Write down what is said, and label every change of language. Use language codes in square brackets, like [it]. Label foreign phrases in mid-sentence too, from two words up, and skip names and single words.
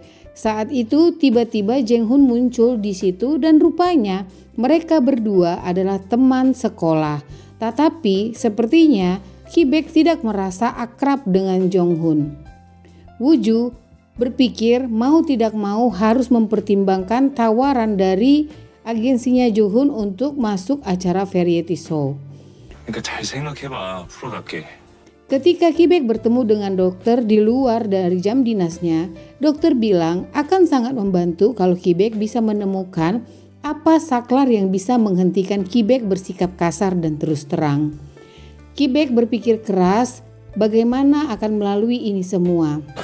[id] Saat itu tiba-tiba Jong-hun muncul di situ dan rupanya mereka berdua adalah teman sekolah. Tetapi sepertinya Ki-baek tidak merasa akrab dengan Jong-hun. Wooju berpikir mau tidak mau harus mempertimbangkan tawaran dari agensinya Jong-hun untuk masuk acara [en] variety show. [ko] 그러니까 잘 생각해봐. 프로 갈게. [id] Ketika Ki-baek bertemu dengan dokter di luar dari jam dinasnya, dokter bilang akan sangat membantu kalau Ki-baek bisa menemukan apa saklar yang bisa menghentikan Ki-baek bersikap kasar dan terus terang. Ki-baek berpikir keras bagaimana akan melalui ini semua.